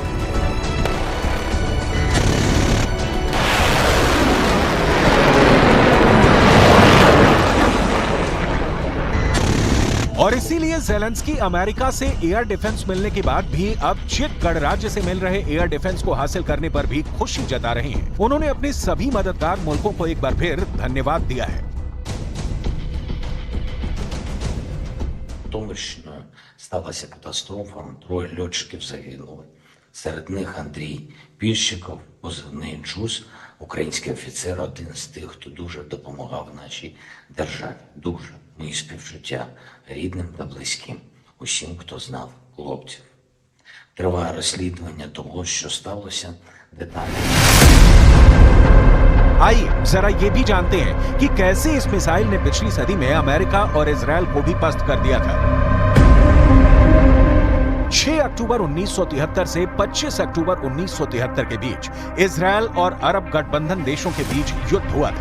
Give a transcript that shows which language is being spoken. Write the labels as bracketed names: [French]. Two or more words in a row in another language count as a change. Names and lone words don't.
[Hindi] और इसीलिए ज़ेलेंस्की अमेरिका से [English] air defense [Hindi] मिलने के बाद भी अब चेक गणराज्य से मिल रहे [English] air defense [Hindi] को हासिल करने पर भी खुशी जता रहे हैं। उन्होंने अपने सभी मददगार मुल्कों को एक बार फिर धन्यवाद दिया है। [Ukrainian] Томщина сталася катастрофа, 3 льотчиків загинули. Серед них Андрій Піщиков, позивний Джуз, український офіцер, один з тих, хто дуже допомагав нашій державі. Дуже. Мої співчуття рідним та близьким, усім, хто знав хлопців. Триває розслідування того, що сталося, детально. [Hindi] आइए जरा ये भी जानते हैं कि कैसे इस मिसाइल ने पिछली सदी में अमेरिका और इजराइल को भी पस्त कर दिया था। 6 अक्टूबर 1973 से 25 अक्टूबर 1973 के बीच इजराइल और अरब गठबंधन देशों के बीच युद्ध हुआ था।